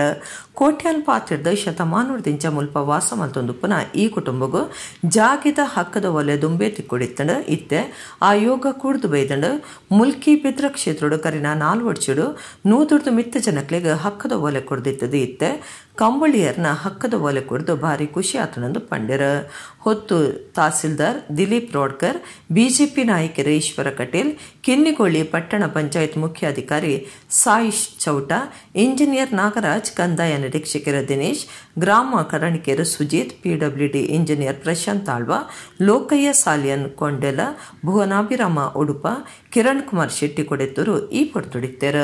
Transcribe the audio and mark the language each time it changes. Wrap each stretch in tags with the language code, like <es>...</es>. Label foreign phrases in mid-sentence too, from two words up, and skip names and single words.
<tcy>ಕೋಟ್ಯಾನ್ ಪಾತ್ರದ ಶತಮಾನದಿಂದ ಮುಲ್ಪ ವಾಸಮಲ್ ತಂದುಪ್ಪನ ಈ ಕುಟುಂಬಗೂ ಜಾಗದ ಹಕ್ಕದ ಒಲೆ ದುಂಬೆ ತಿಕ್ಕೊಡಿತ್ತಂಡು ಇತ್ತೆ ಆಯೋಗ ಕುಡ್ದು ಬೈದಂಡು ಮುಲ್ಕಿ ಬಿದ್ರ ಕ್ಷೇತ್ರೋಡು ಕರಿನ 4 ವರ್ಷಡು 100 ಮಿತ್ತ ಜನಕ್ಲಿಗೆ ಹಕ್ಕದ ಒಲೆ ಕೊಡ್ದಿತ್ತದು ಇತ್ತೆ ಕಂಬಳಿಯರ್ನ ಹಕ್ಕದ ಒಲೆ ಕೊಡ್ದು ಭಾರಿ ಖುಷಿ ಆತನಂದು ಪಂಡ್ಯರ. ಹೊತ್ತು ತಹಸೀಲ್ದಾರ್ ದಿಲೀಪ್ ರೋಡ್ಕರ್, ಬಿಜೆಪಿ ನಾಯಕರು ಈಶ್ವರ ಕಟೀಲ್, ಕಿನ್ನಿಗೋಳಿ ಪಟ್ಟಣ ಪಂಚಾಯತ್ ಮುಖ್ಯಾಧಿಕಾರಿ ಸಾಯಿಶ್ ಚೌಟ, ಇಂಜಿನಿಯರ್ ನಾಗರಾಜ್, ಕಂದಾಯ ನಿರೀಕ್ಷಕರ ದಿನೇಶ್, ಗ್ರಾಮ ಕರಣಿಕೆಯರು ಸುಜಿತ್, PWD ಇಂಜಿನಿಯರ್ ಪ್ರಶಾಂತ್ ಆಳ್ವ, ಲೋಕಯ್ಯ ಸಾಲಿಯನ್ ಕೊಂಡೆಲ, ಭುವನಾಭಿರಾಮ ಉಡುಪ, ಕಿರಣ್ ಕುಮಾರ್ ಶೆಟ್ಟಿ ಕೊಡೆತ್ತೂರು ಈ ಪೊಡ್ತೊಡಿತಾರೆ.</tcy>